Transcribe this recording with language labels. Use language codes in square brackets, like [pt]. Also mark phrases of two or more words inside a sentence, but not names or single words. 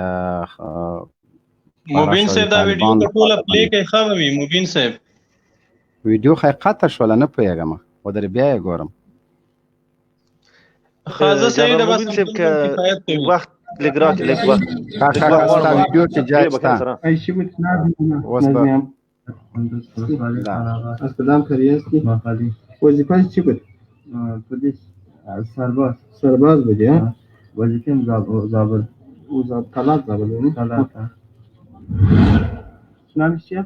[ps] مبین صاحب دا ویډیو په ټوله پلی کوي ښه وي مبین صاحب ویډیو خی قطع شوله نه پوهېږم و در بیا یې ګورم خازه صحیح ده بس وخت لږ راکړه لږ وخت ستا ویډیو کې جای شته اوس به [fa] از کدام کاری هستی؟ وظیفه چی بود؟ پلیس سرباز بودی ها؟ وظیفه زابل طلات زابل طلات نامش چیه؟